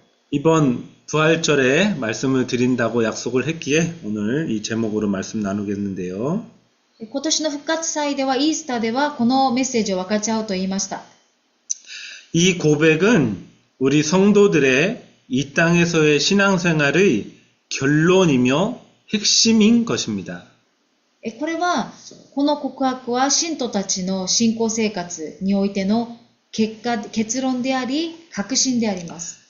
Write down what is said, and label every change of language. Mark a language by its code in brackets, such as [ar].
[ko] 이번 부활절에 말씀을 드린다고 약속을 했기에 오늘 이 제목으로 말씀 나누겠는데요. [ja] 今年の復活祭では、イースターではこのメッセージを分かち合うと言いました。 [ko] 이 고백은 우리 성도들의 이 땅에서의 신앙생활의 결론이며 핵심인 것입니다. [ja] これは、この告白は信徒たちの信仰生活においての結論であり、確信であります。